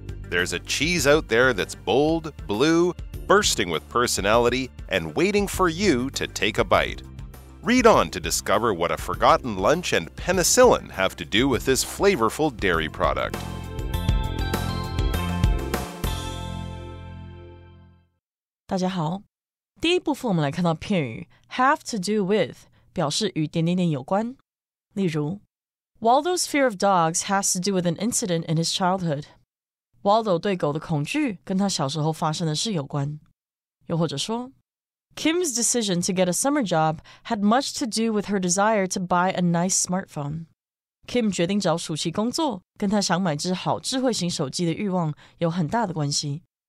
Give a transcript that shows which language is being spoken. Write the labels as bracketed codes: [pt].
[en] There's a cheese out there that's bold, blue, bursting with personality, and waiting for you to take a bite. Read on to discover what a forgotten lunch and penicillin have to do with this flavorful dairy product. [zh] 大家好，第一部分我们来看到片语 have to do with 表示与点点点有关。例如 [en] Waldo's fear of dogs has to do with an incident in his childhood. [zh] Waldo 对狗的恐惧跟他小时候发生的事有关。又或者说 [en] Kim's decision to get a summer job had much to do with her desire to buy a nice smartphone. [zh] Kim 决定找暑期工作，跟她想买只好智慧型手机的欲望有很大的关系。